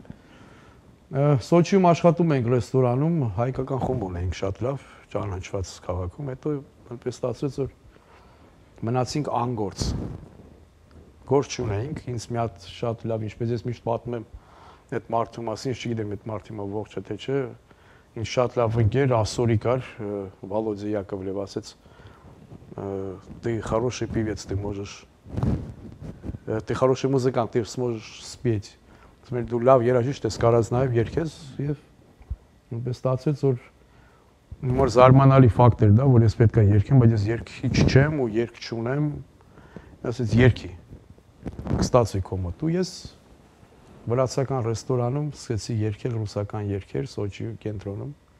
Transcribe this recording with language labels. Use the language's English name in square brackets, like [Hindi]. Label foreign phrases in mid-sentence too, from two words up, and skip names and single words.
[Armenian] Սոչիում աշխատում ենք ռեստորանում, հայկական խումբ ունենք շատ լավ, ճանաչված քաղաքում, հետո այնպես ստացվեց, որ մնացինք անգործ։ Գործ չունեինք, ինձ մի հատ շատ լավ, ինչպես ես միշտ պատմում եմ այդ մարդու մասին, չգիտեմ այդ մարդը ողջ է թե չէ, ինձ շատ լավ ընկեր Ասորի կար, Վալոդյա Яковлев ասեց, [Russian] ты хороший певец, ты можешь, ты хороший музыкант, ты сможешь спеть։ [Armenian] Ասում դու լավ երաժիշտ ես, կարաս նաև երգես եւ այնպես ստացվեց, որ Մոր զարմանալի ֆակտ էր դա, որ ես պետք է երգեմ, բայց ես երգիչ չեմ ու երգ չունեմ։ Ասեց երգի։ Կստացվի քո մոտ։ Ու ես վրացական ռեստորանում սկսեցի երգել ռուսական երգեր Սոչի կենտրոնում։